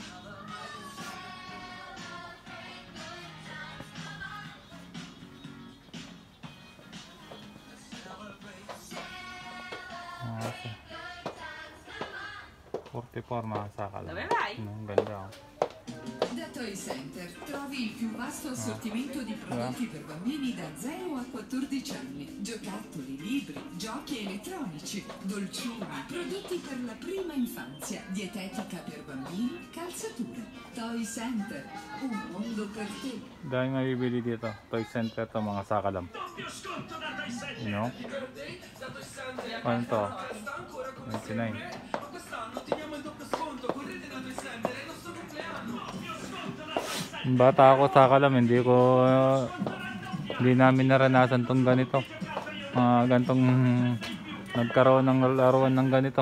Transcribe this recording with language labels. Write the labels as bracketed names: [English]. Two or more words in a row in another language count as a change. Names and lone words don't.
[Filipino] Okay. 44 mga sakalam. Ganda oh. [Italian] Da Toy Center trovi il più vasto assortimento di prodotti per bambini da 0 a 14 anni. Giocattoli, libri, giochi elettronici, dolciumi, prodotti per la prima infanzia, dietetica per bambini, calzature. Toy Center, un mondo per te. [Filipino] Dahil mabibili dito, Toy Center to mga sakalam. [English] You know? [Filipino] Ano to? 29. Bata ako sakalam, hindi namin naranasan tong ganito. Gantong nagkaroon ng laruan ng ganito.